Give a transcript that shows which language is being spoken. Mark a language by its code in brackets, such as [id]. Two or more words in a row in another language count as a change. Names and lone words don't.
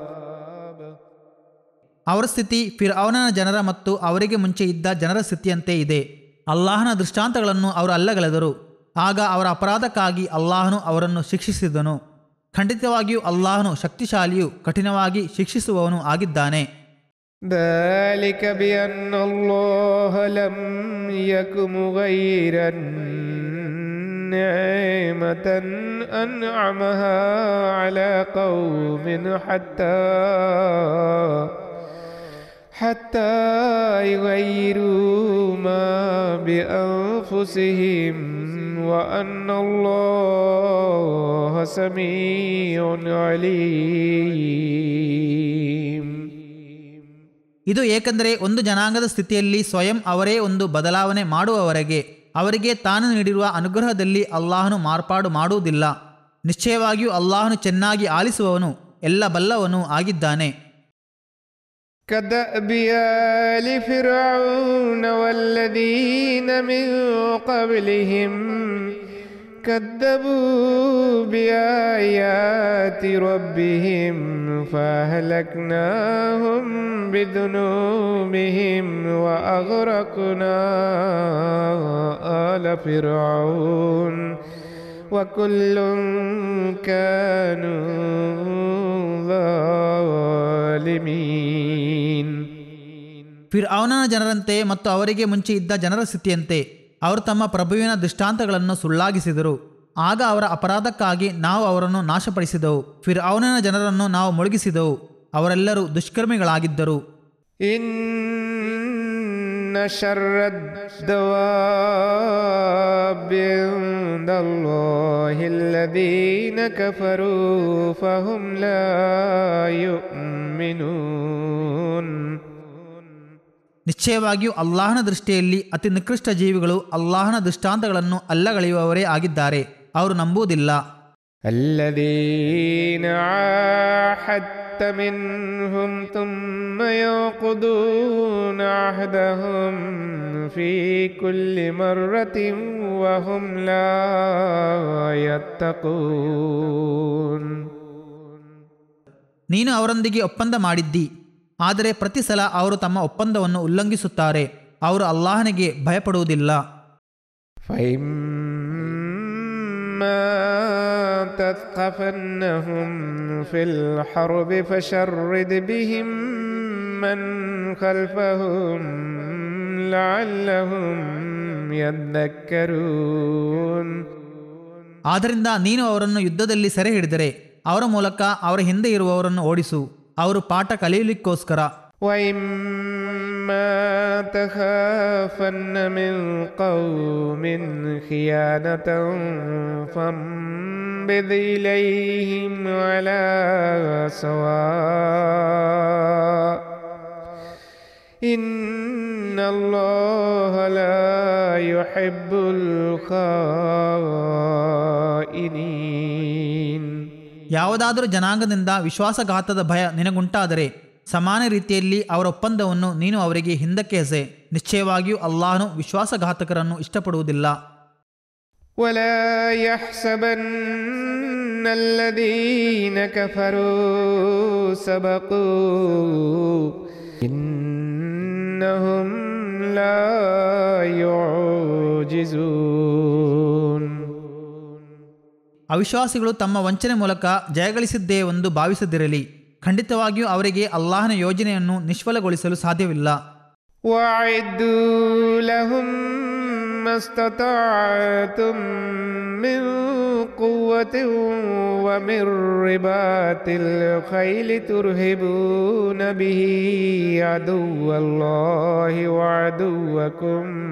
[kn] ಅವರ ಸ್ಥಿತಿ ಫಿರ್ಔನನ ಜನರ ಮತ್ತು ಅವರಿಗೆ ಮುಂಚೆ ಇದ್ದ ಜನರ ಸ್ಥಿತಿಯಂತೆ ಇದೆ. ಅಲ್ಲಾಹನ ದೃಷ್ಟಾಂತಗಳನ್ನು ಅವರು ಅಲ್ಲಗಳೆದರು. ಆಗ ಅವರ ಅಪರಾಧಕ್ಕಾಗಿ ಅಲ್ಲಾಹನು ಅವರನ್ನು ಶಿಕ್ಷಿಸಿದನು. ಖಂಡಿತವಾಗಿಯೂ ಅಲ್ಲಾಹನು ಶಕ್ತಿಶಾಲಿಯೂ ಕಠಿಣವಾಗಿ ಶಿಕ್ಷಿಸುವವನು ಆಗಿದ್ದಾನೆ. [ar] ذلك بأن الله لم يك مغيرا نعمة أنعمها على قوم حتى يغيروا ما بأنفسهم وأن الله سميع عليم. [kn] ಇದು ಏಕೆಂದರೆ ಒಂದು ಜನಾಂಗದ ಸ್ಥಿತಿಯಲ್ಲಿ ಸ್ವಯಂ ಅವರೇ ಒಂದು ಬದಲಾವಣೆ ಮಾಡುವವರೆಗೆ ಅವರಿಗೆ ತಾನು ನೀಡಿರುವ ಅನುಗ್ರಹದಲ್ಲಿ ಅಲ್ಲಾಹನು ಮಾರ್ಪಾಡು ಮಾಡುವುದಿಲ್ಲ. ನಿಶ್ಚಯವಾಗಿಯೂ ಅಲ್ಲಾಹನು ಚೆನ್ನಾಗಿ ಆಲಿಸುವವನು ಎಲ್ಲ ಬಲ್ಲವನು ಆಗಿದ್ದಾನೆ. [ar] كدأب آل فرعون والذين من قبلهم كذبوا بآيات ربهم فأهلكناهم بذنوبهم وأغرقنا آل فرعون وكل كانوا ظالمين. [kn] ಫಿರ್ಔನನ ಜನರಂತೆ ಮತ್ತು ಅವರಿಗೆ ಮುಂಚೆ ಇದ್ದ ಜನರ ಸ್ಥಿತಿಯಂತೆ ಅವರು ತಮ್ಮ ಪ್ರಭುವಿನ ದೃಷ್ಟಾಂತಗಳನ್ನು ಸುಳ್ಳಾಗಿಸಿದರು. ಆಗ ಅವರ ಅಪರಾಧಕ್ಕಾಗಿ ನಾವು ಅವರನ್ನು ನಾಶಪಡಿಸಿದೆವು. ಫಿರ್ಔನನ ಜನರನ್ನು ನಾವು ಮುಳುಗಿಸಿದೆವು. ಅವರೆಲ್ಲರೂ ದುಷ್ಕರ್ಮಿಗಳಾಗಿದ್ದರು. [ar] إن شر الدواب عند الله الذين كفروا فهم لا يؤمنون. [kn] ನಿಶ್ಚಯವಾಗಿಯೂ ಅಲ್ಲಾಹನ ದೃಷ್ಟಿಯಲ್ಲಿ ಅತಿ ನಿಕೃಷ್ಟ ಜೀವಿಗಳು ಅಲ್ಲಾಹನ ದೃಷ್ಟಾಂತಗಳನ್ನು ಅಲ್ಲಗಳೆಯುವವರೇ ಆಗಿದ್ದಾರೆ. ಅವರು ನಂಬುವುದಿಲ್ಲ. [ar] الذين عاهدت منهم ثم ينقضون عهدهم في كل مرة وهم لا يتقون. [kn] ನೀನು ಅವರೊಂದಿಗೆ ಒಪ್ಪಂದ ಮಾಡಿದ್ದಿ, ಆದರೆ ಪ್ರತಿ ಸಲ ಅವರು ತಮ್ಮ ಒಪ್ಪಂದವನ್ನು ಉಲ್ಲಂಘಿಸುತ್ತಾರೆ. ಅವರು ಅಲ್ಲಾಹನಿಗೆ ಭಯಪಡುವುದಿಲ್ಲ. [ar] فإما تثقفنهم في الحرب فشرد بهم من خلفهم لعلهم يذكرون. [kn] ಆದ್ದರಿಂದ ನೀನು ಅವರನ್ನು ಯುದ್ಧದಲ್ಲಿ ಸೆರೆ ಹಿಡಿದರೆ ಅವರ ಮೂಲಕ ಅವರ ಹಿಂದೆ ಇರುವವರನ್ನು ಓಡಿಸು, ಅವರು ಪಾಠ ಕಲಿಯಲಿಕ್ಕೋಸ್ಕರ. [ar] وإما تخافن من قوم خيانة فانبذ إليهم على سواء إن الله لا يحب الخائنين. [kn] ಯಾವುದಾದರೂ ಜನಾಂಗದಿಂದ ವಿಶ್ವಾಸಘಾತದ ಭಯ ನಿನಗುಂಟಾದರೆ ಸಮಾನ ರೀತಿಯಲ್ಲಿ ಅವರ ಒಪ್ಪಂದವನ್ನು ನೀನು ಅವರಿಗೆ ಹಿಂದಕ್ಕೆ ಎಸೆ. ನಿಶ್ಚಯವಾಗಿಯೂ ಅಲ್ಲಾಹನು ವಿಶ್ವಾಸಘಾತಕರನ್ನು ಇಷ್ಟಪಡುವುದಿಲ್ಲ. [ar] ولا يحسبن الذين كفروا سبقوا إنهم لا يعجزون. [kn] ಅವಿಶ್ವಾಸಿಗಳು ತಮ್ಮ ವಂಚನೆ ಮೂಲಕ ಜಯಗಳಿಸಿದ್ದೇವೆಂದು ಭಾವಿಸದಿರಲಿ. ಖಂಡಿತವಾಗಿಯೂ ಅವರಿಗೆ ಅಲ್ಲಾಹನ ಯೋಜನೆಯನ್ನು ನಿಷ್ಫಲಗೊಳಿಸಲು ಸಾಧ್ಯವಿಲ್ಲ. [ar] وأعدوا لهم ما استطعتم من قوة ومن رباط الخيل ترهبون به عدو الله وعدوكم